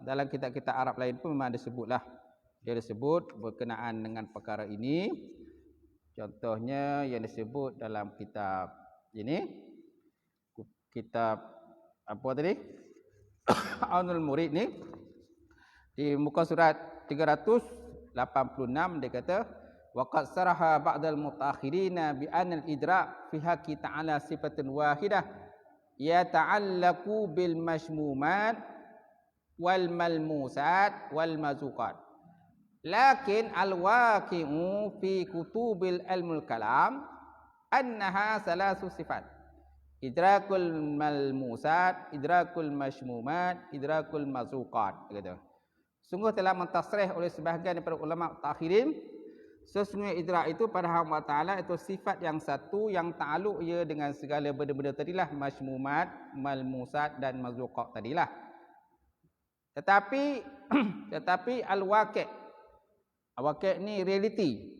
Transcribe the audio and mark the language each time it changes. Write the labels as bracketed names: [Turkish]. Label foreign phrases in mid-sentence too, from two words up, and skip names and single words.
[Malay] Dalam kitab-kitab Arab lain pun memang disebutlah. Dia disebut berkenaan dengan perkara ini. Contohnya yang disebut dalam kitab ini, kitab apa tadi? Aunul Murid ni, di muka surat 386 dia kata, [Arabic] وقد صرح بعض المتأخرين بأن الإدراك في حقه تعالى صفة واحدة يتعلق بالمشمومات والملموسات والمذوقات. لكن الواقع في كتب علم الكلام أنها ثلاث صفات. إدراك الملموسات، إدراك المشمومات، إدراك المذوقات. [Malay] Kata. Sungguh telah mentasrih oleh sebahagian daripada ulama takhirin, sesungguhnya idrak itu pada Allah Ta'ala itu sifat yang satu yang ta'aluk ia dengan segala benda-benda tadilah, mashmumat, malmusat dan mazuqat tadilah. Tetapi al-waqi', al-waqi' ni reality.